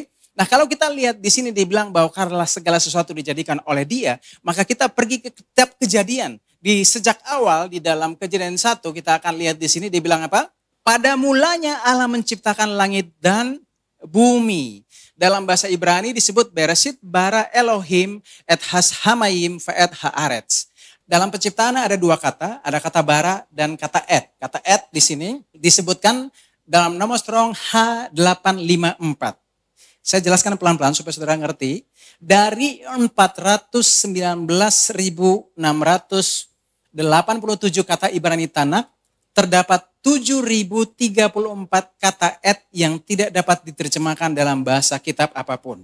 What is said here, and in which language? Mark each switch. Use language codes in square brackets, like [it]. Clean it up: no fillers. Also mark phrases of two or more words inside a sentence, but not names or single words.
[id] Nah kalau kita lihat di sini dibilang bahwa karena segala sesuatu dijadikan oleh Dia, maka kita pergi ke kitab Kejadian. Di sejak awal di dalam Kejadian 1 kita akan lihat di sini dibilang apa? Pada mulanya Allah menciptakan langit dan bumi. Dalam bahasa Ibrani disebut [he] בראשית ברא אלהים את השמים ואת הארץ. [id] Dalam penciptaan ada dua kata, ada kata bara dan kata et. Kata et di sini disebutkan dalam nomor strong H854. Saya jelaskan pelan-pelan supaya saudara ngerti. Dari 419.687 kata Ibrani Tanakh, terdapat 7.034 kata et yang tidak dapat diterjemahkan dalam bahasa kitab apapun.